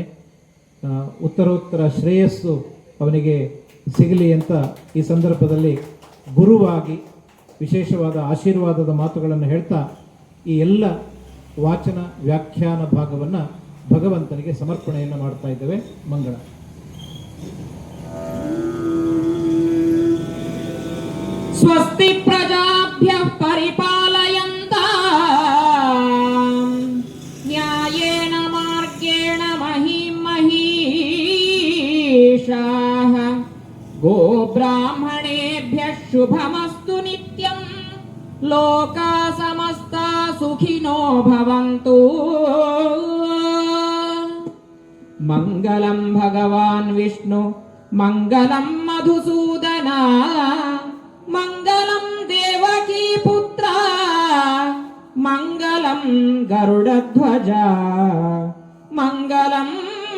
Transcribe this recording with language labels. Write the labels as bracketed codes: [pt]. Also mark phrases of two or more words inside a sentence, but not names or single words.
[kn] ಉತ್ತರೋತ್ತರ ಶ್ರೇಯಸ್ಸು ಅವನಿಗೆ ಸಿಗಲಿ ಅಂತ ಈ ಸಂದರ್ಭದಲ್ಲಿ ಗುರುವಾಗಿ ವಿಶೇಷವಾದ ಆಶೀರ್ವಾದದ ಮಾತುಗಳನ್ನು ಹೇಳ್ತಾ ಈ ಎಲ್ಲ ವಾಚನ ವ್ಯಾಖ್ಯಾನ ಭಾಗವನ್ನು ಭಗವಂತನಿಗೆ ಸಮರ್ಪಣೆಯನ್ನು ಮಾಡ್ತಾ ಇದ್ದೇವೆ. ಮಂಗಳ. [sa] ಸ್ವಸ್ತಿ ಪ್ರಜಾಭ್ಯಃ ಪರಿಪಾಲಯಂತಾಂ ನ್ಯಾಯೇನ ಮಾರ್ಗೇಣ ಮಹಿಂ ಮಹೀಷಾಃ ಗೋಬ್ರಾಹ್ಮಣೇಭ್ಯಃ ಶುಭಮಸ್ತು ನಿತ್ಯಂ ಲೋಕಾ ಸಮಸ್ತಾ ಸುಖಿನೋ ಭವಂತು. ಮಂಗಲಂ ಭಗವಾನ್ ವಿಷ್ಣು ಮಂಗಲಂ ಮಧುಸೂದನ ಮಂಗಲಂ ದೇವಕೀ ಪುತ್ರ ಮಂಗಲಂ ಗರುಡಧ್ವಜ ಮಂಗಲಂ